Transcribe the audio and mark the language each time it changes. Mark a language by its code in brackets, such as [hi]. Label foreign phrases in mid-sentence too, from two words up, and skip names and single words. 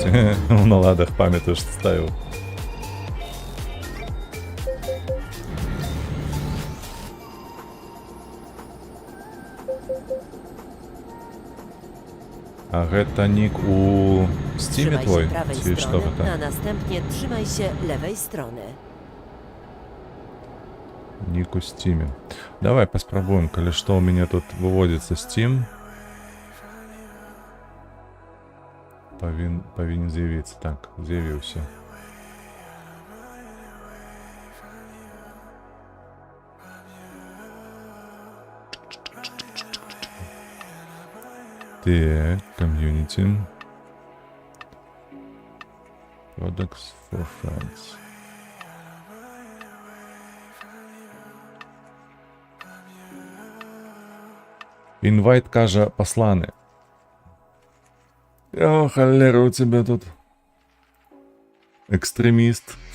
[be] У наладах памятаю, што ставіў. А гэта нік у Стиме [pl] Trzymaj [be] твой? [pl] się prawej [be] Ці што [pl] strony, [be] гэта? [pl] a następnie trzymaj się lewej strony. [be] Нік у Стиме. Давай паспрабуем, калі што у мяне тут выводзіцца Steam. Павінен з'явіцца. Так, з'явіўся. Так, комьюнити. [en] Products for friends. [be] Інвайт каже посланы. [ru] О, холера у тебя тут. Экстремист.